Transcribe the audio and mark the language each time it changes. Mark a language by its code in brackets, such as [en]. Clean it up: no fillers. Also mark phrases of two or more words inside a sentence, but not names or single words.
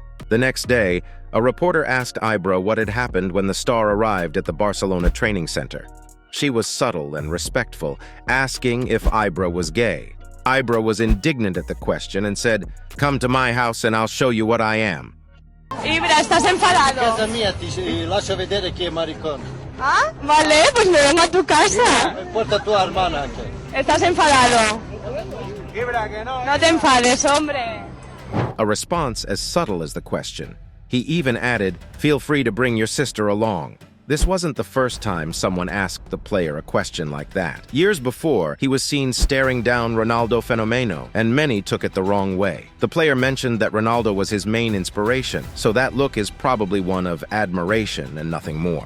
[en] The next day, a reporter asked Ibra what had happened when the star arrived at the Barcelona training center. She was subtle and respectful, asking if Ibra was gay. Ibra was indignant at the question and said, "Come to my house and I'll show you what I am." Ibra, [es] ¿estás enfadado? [it] Casa mia, ti lascio vedere chi è maricone. [es] Ah, vale, pues me vengo a tu casa. [it] Porta tua hermana anche. [es] ¿Estás enfadado? No te enfades, hombre. [en] A response as subtle as the question. He even added, "Feel free to bring your sister along." This wasn't the first time someone asked the player a question like that. Years before, he was seen staring down Ronaldo Fenomeno, and many took it the wrong way. The player mentioned that Ronaldo was his main inspiration, so that look is probably one of admiration and nothing more.